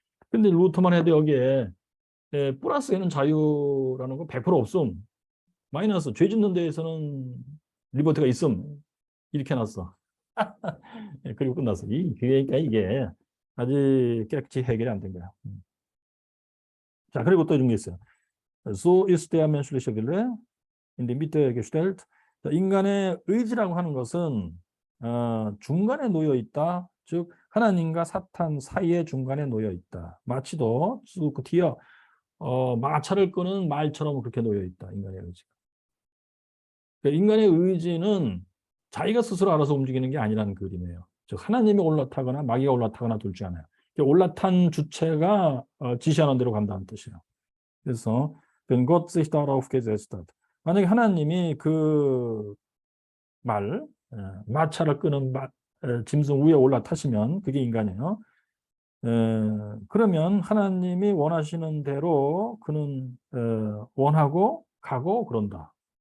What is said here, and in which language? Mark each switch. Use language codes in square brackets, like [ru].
[ko] 근데 루터만 해도 여기에 플러스에는 자유라는 거 100% 없음. 마이너스 죄 짓는 데에서는 리버티가 있음. 이렇게 해놨어. 그리고 끝났어. 그러니까 이게 아직 깨끗이 해결이 안 된 거야. 자, 그리고 또 이런 게 있어요. [de] So ist der menschliche Wille in die Mitte gestellt. [ko] 인간의 의지라고 하는 것은 중간에 놓여 있다. 즉 하나님과 사탄 사이의 중간에 놓여 있다. 마치도 그 뒤에 마차를 끄는 말처럼 그렇게 놓여 있다. 인간의 의지가. 그러니까 인간의 의지는 자기가 스스로 알아서 움직이는 게 아니라는 그림이에요. 즉 하나님이 올라타거나 마귀가 올라타거나 둘 중 하나예요. 올라탄 주체가 지시하는 대로 간다는 뜻이에요. 그래서 [de] wenn Gott sich darauf gesetzt hat. [ko] 만약에 하나님이 그 마차를 끄는 짐승 위에 올라타시면 그게 인간이에요. 그러면 하나님이 원하시는 대로 그는 원하고 가고 그런다.